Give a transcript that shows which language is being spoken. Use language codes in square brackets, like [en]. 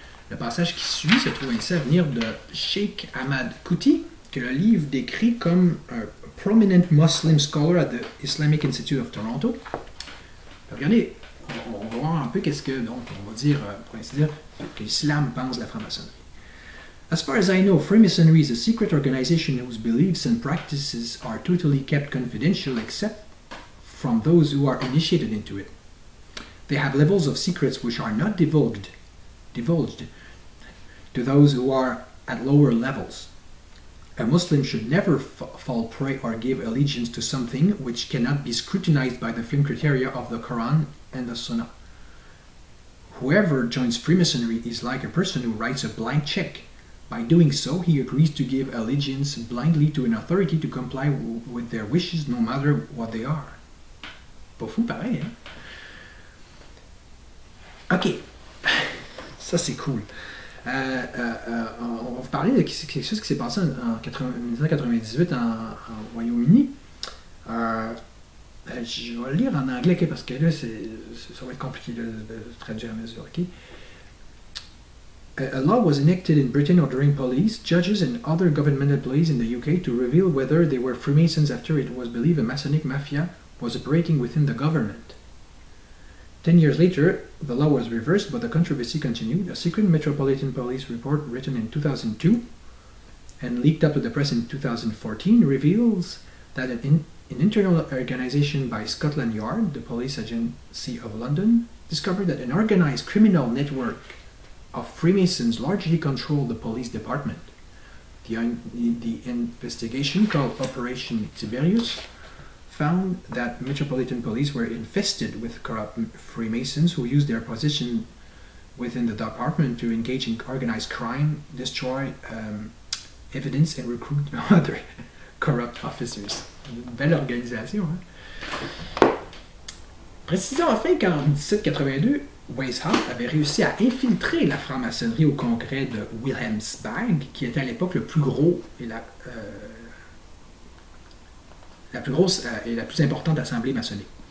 [fr] Le passage qui suit se trouve ainsi à venir de Sheikh Ahmad Qutbi, que le livre décrit comme un [en] prominent Muslim scholar at the Islamic Institute of Toronto. [fr] Regardez, on va voir un peu qu'est-ce que, donc, on va dire, pour ainsi dire, que l'islam pense de la franc-maçonnerie. [en] As far as I know, Freemasonry is a secret organization whose beliefs and practices are totally kept confidential except from those who are initiated into it. They have levels of secrets which are not divulged to those who are at lower levels. A Muslim should never fall prey or give allegiance to something which cannot be scrutinized by the film criteria of the Quran and the Sunnah. Whoever joins Freemasonry is like a person who writes a blank check. By doing so, he agrees to give allegiance blindly to an authority to comply with their wishes no matter what they are. [fr] Pas fou pareil, hein? Ok. Ça, c'est cool. On va vous parler de quelque chose qui s'est passé en 1998 au Royaume-Uni. Je vais le lire en anglais parce que là, ça va être compliqué de traduire à mesure. [en] Okay? A law was enacted in Britain ordering police, judges, and other government employees in the UK to reveal whether they were Freemasons after it was believed a Masonic mafia was operating within the government. 10 years later, the law was reversed, but the controversy continued. A secret Metropolitan Police report written in 2002 and leaked up to the press in 2014 reveals that an internal organization by Scotland Yard, the police agency of London, discovered that an organized criminal network of Freemasons largely controlled the police department. The investigation, called Operation Tiberius, found that Metropolitan Police were infested with corrupt Freemasons who used their position within the department to engage in organized crime, destroy evidence, and recruit other corrupt officers. [fr] Une belle organisation, hein? Précisons enfin qu'en 1782, Weishaupt avait réussi à infiltrer la franc-maçonnerie au congrès de Wilhelmsburg, qui était à l'époque le plus gros et la plus grosse et la plus importante assemblée maçonnique.